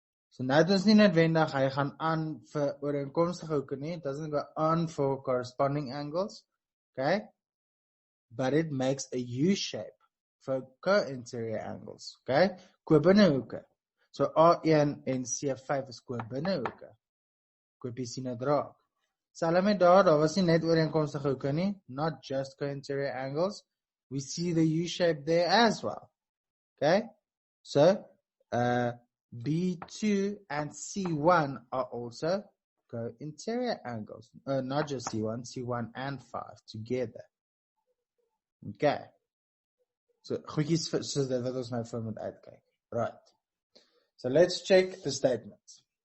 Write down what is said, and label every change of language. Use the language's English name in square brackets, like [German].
[Afrikaans] So nou het ons nie noodwendig hy gaan aan vir ooreenkomstige hoeke nie. [English] It doesn't go on for corresponding angles. Okay? But it makes a U shape for co-interior angles. [Afrikaans] Okay? Ko-binnehoeke. So A1 en C5 is ko-binnehoeke. Koepiesinodraak. Selfs met daar was nie net ooreenkomstige hoeke nie, [English] not just co-interior angles. We see the U shape there as well. Okay? So, B2 and C1 are also co-interior angles. Not just C1, C1 and 5 together. Okay. [Afrikaans] So, goedjies soos dit wat ons nou vir moet uitkyk. [English] Right. So, let's check the statements.